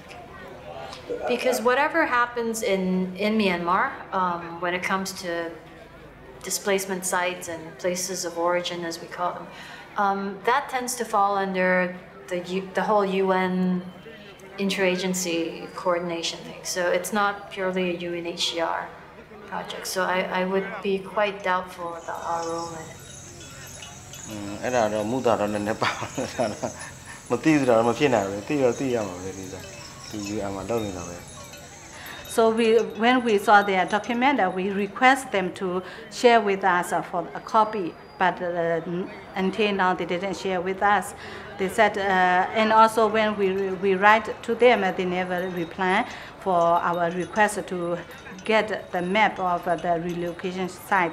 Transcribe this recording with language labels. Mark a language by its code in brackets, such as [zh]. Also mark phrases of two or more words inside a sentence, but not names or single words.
[en] Because whatever happens in Myanmar, when it comes to displacement sites and places of origin, as we call them, that tends to fall under the whole UN interagency coordination thing. So it's not purely a UNHCR project. So I would be quite doubtful about our role in it. [my] အဲ့ဒါတော့မူတာတော့လည်းပါမသိဘူးတော့မဖြစ်နိုင်ဘူးသိရမှာပဲဒီစားသူ UN မှာလုပ်နေတာပဲ [en] So when we saw their document, we request them to share with us for a copy, but until now they didn't share with us. They said, and also when we write to them, they never reply for our request to get the map of the relocation site.